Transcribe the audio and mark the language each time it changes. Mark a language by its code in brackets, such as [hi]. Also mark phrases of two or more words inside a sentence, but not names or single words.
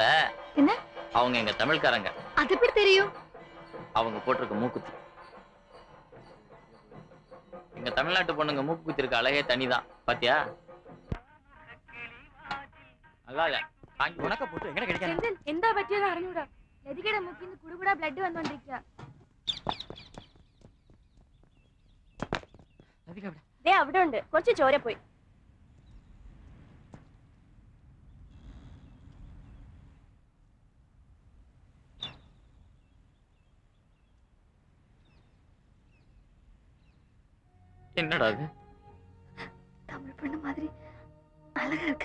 [ta] என்ன? அவங்க எங்க தமிழ்காரங்க. அது எப்படி தெரியும்? அவங்க போட்டிருக்க மூக்குத்தி. எங்க தமிழ்நாட்டு பொண்ணுங்க மூக்குத்தி இருக்க அழகே தனிதான். பாத்தியா? நல்லா இல்ல. காஞ்சி உனக்க போட்டு எங்க கிடைக்காது. [ml] സെന്തിൽ എന്താ പറ്റിയത് അറിഞ്ഞൂടാ. ലതികയുടെ മുക്കിന്ന് കുടുകുടാ ബ്ലഡ് വന്നോണ്ടിരിക്കുക. ദേ അവിടെ ഉണ്ട്, കുറച്ച് ചോര പോയി. [ta] என்னடா இது? தமிழ் பொண்ணு மாதிரி அழகா இருக்கா?